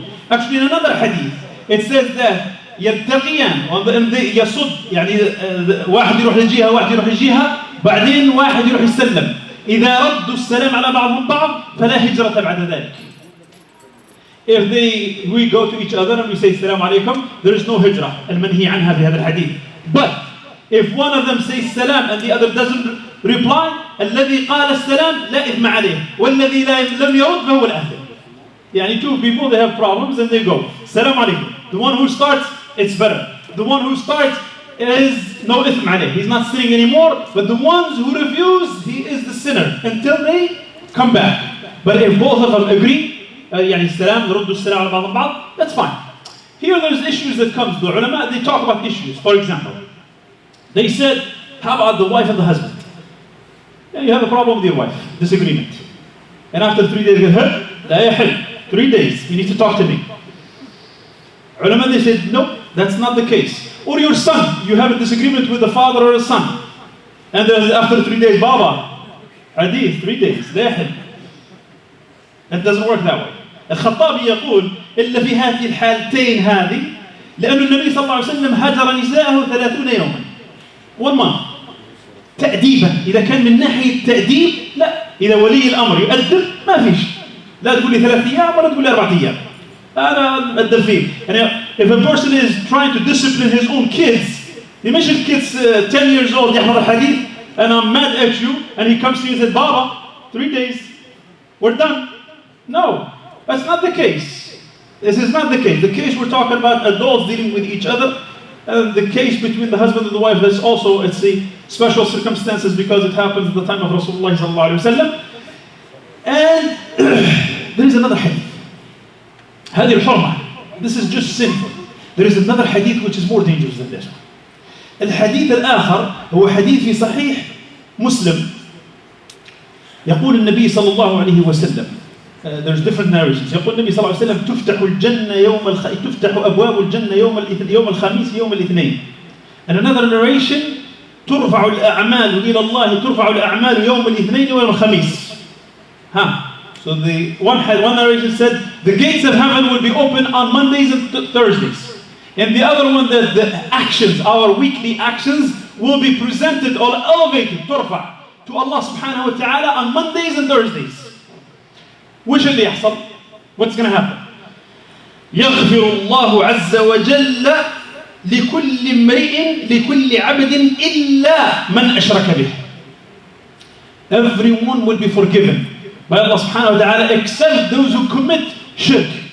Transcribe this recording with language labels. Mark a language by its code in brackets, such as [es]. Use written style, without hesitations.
[en] Actually, in another hadith, it says that [ar] يلتقيان يصد, يعني واحد يروح للجهة واحد يروح للجهة, بعدين واحد يروح يسلم. إذا ردوا السلام على بعضهم بعض فلا هجرة بعد ذلك. [en] If we go to each other and we say [ar] السلام عليكم, [en] there is no hijrah [ar] المنهي عنها في هذا الحديث. [en] But if one of them says salam and the other doesn't reply, [ar] الذي قال السلام لا إثم عليه والذي لم يرد فهو الآثم. [en] يعني 2 people, they have problems and they go [ar] السلام عليكم. [en] The one who starts, it's better. The one who starts is no ithm alayh. He's not sinning anymore. But the ones who refuse, he is the sinner until they come back. But if both of them agree, [ar] يعني السلام يردوا السلام على بعض البعض, [en] that's fine. Here there's issues that comes. The ulama, they talk about issues. For example, they said, how about the wife and the husband? Yeah, you have a problem with your wife, disagreement. And after 3 days, you get, [ar] لا يحل. [en] 3 days, you need to talk to me. Ulama, they said, no, that's not the case. Or your son, you have a disagreement with the father or a son. And then after 3 days, Baba, hadith, 3 days, [ar] لا يحل. [en] It doesn't work that way. [ar] الخطابي يقول إلا في هذه الحالتين هذه لأن النبي صلى الله عليه وسلم هجر نساءه 30 يوما [en] 1 month [ar] تأديبا. إذا كان من ناحية تأديب لا، إذا ولي الأمر يؤدب ما فيش، لا تقول لي 3 أيام ولا تقول لي 4 أيام، أنا أدب فيه. [en] يعني if a person is trying to discipline his own kids, مش الkids 10 years old [ar] يحفظ الحديث [en] and I'm mad at you and he comes to you and says Baba 3 days we're done. No, that's not the case. This is not the case. The case we're talking about adults dealing with each other, and the case between the husband and the wife, that's also, it's a special circumstances because it happens at the time of Rasulullah sallallahu alaihi wasallam. And there is another hadith. [ar] هذه الحرمة. [en] This is just sinful. There is another hadith which is more dangerous than this. [ar] الحديث الآخر هو حديث في صحيح مسلم. يقول النبي صلى الله عليه وسلم. [en] There's different narrations. [ar] يقول النبي صلى الله عليه وسلم تفتح الجنة تفتح أبواب الجنة يوم الخميس يوم الاثنين. [en] And another narration [ar] ترفع الأعمال إلى الله ترفع الأعمال يوم الاثنين ويوم الخميس. [en] So the one narration said the gates of heaven will be open on Mondays and Thursdays. And the other one that the actions, our weekly actions, will be presented or elevated ترفع to Allah subhanahu wa ta'ala on Mondays and Thursdays. [ar] وش اللي يحصل؟ [en] What's going to happen? [ar] يغفر الله عز وجل لكل امرئ لكل عبد إلا من أشرك به. [en] Everyone will be forgiven by Allah subhanahu wa ta'ala except those who commit shirk.